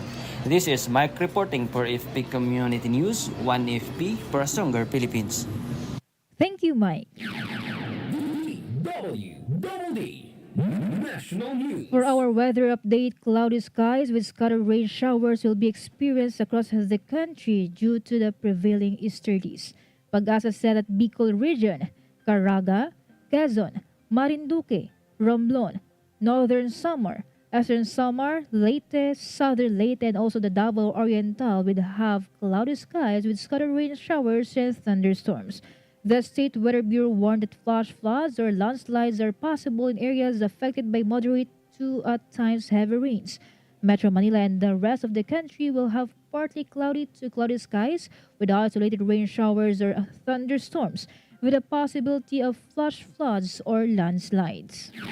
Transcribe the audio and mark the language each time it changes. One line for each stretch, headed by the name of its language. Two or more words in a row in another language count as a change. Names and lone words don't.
English: This is Mike reporting for AFP Community News, 1 AFP for a Stronger Philippines. Thank you, Mike. DWDD National News. For our weather update, cloudy skies with scattered rain showers will be experienced across the country due to the prevailing easterlies. Pag-asa said at Bicol Region, Caraga, Quezon, Marinduque, Romblon, Northern Samar, Eastern Samar, Leyte, Southern Leyte, and also the Davao Oriental will have cloudy skies with scattered rain showers and thunderstorms. The State Weather Bureau warned that flash floods or landslides are possible in areas affected by moderate to at times heavy rains. Metro Manila and the rest of the country will have partly cloudy to cloudy skies with isolated rain showers or thunderstorms, with a possibility of flash floods or landslides.